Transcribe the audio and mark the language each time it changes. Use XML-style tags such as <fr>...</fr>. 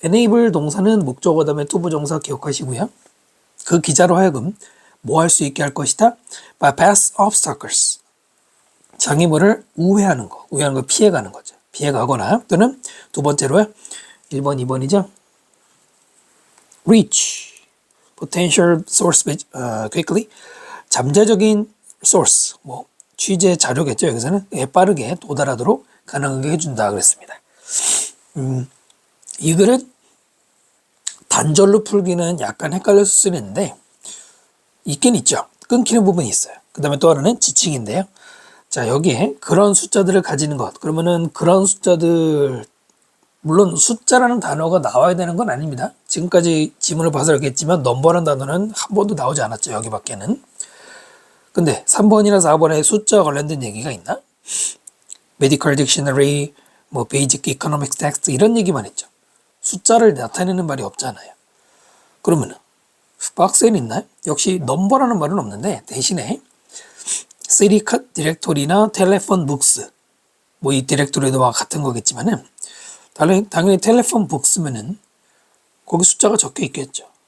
<ko>enable 동사는 목적어 다음에 to 부정사 기억하시고요. 그 기자로 하여금 뭐 할 수 있게 할 것이다?</ko> <en>bypass obstacles.</en> <ko>장애물을 우회하는 거 피해가는 거죠. 피해가거나 또는 두 번째로요. 1번, 2번이죠.</ko> <en>reach potential source quickly.</en> <ko>잠재적인 source 취재 자료겠죠. 여기서는 빠르게 도달하도록 가능하게 해준다 그랬습니다. 이 글은 단절로 풀기는 약간 헷갈릴 수 있는데 있긴 있죠. 끊기는 부분이 있어요. 그 다음에 또 하나는 지칭인데요. 자, 여기에 그런 숫자들을 가지는 것. 그러면은 그런 숫자들 물론 숫자라는 단어가 나와야 되는 건 아닙니다. 지금까지 지문을 봐서 알겠지만 넘버라는 단어는 한 번도 나오지 않았죠. 여기밖에는. 근데 3번이나 4번에 숫자와 관련된 얘기가 있나?</ko> <en>Medical Dictionary, Basic Economics Text</en> <ko>이런 얘기만 했죠. 숫자를 나타내는 말이 없잖아요. 그러면은 박스에는 있나요? 역시 넘버라는 말은 없는데 대신에 City 디렉토리나 텔레폰 북스 이 디렉토리도 같은 거겠지만은 당연히 텔레폰 북스면은 거기 숫자가 적혀 있겠죠.</ko>